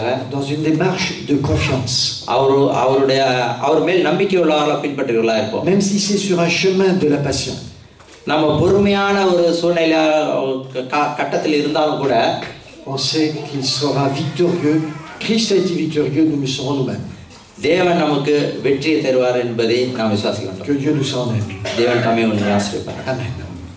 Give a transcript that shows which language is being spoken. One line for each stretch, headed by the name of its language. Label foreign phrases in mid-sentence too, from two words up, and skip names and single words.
French: dans une démarche de confiance.
Tamil: அவர் மேல் நம்பிக்கை உள்ளவர்களாக பின்பற்றுகிறவர்களாக இருப்போம்.
French: Même si c'est sur un chemin de la passion.
Tamil: நம்ம பொறுமையான ஒரு சூழ்நிலை கட்டத்தில் இருந்தாலும் கூட
French: on sait qu'il sera victorieux. Christ a été victorieux, nous le serons nous-mêmes.
Tamil: தேவன் நமக்கு வெற்றியை தருவார் என்பதை நாம் விசுவாசிக்கிறோம்.
French: Que Dieu nous en aide.
Tamil: தேவன் தம்மை உன்னை ஆசீர்வதிப்பார். Amen.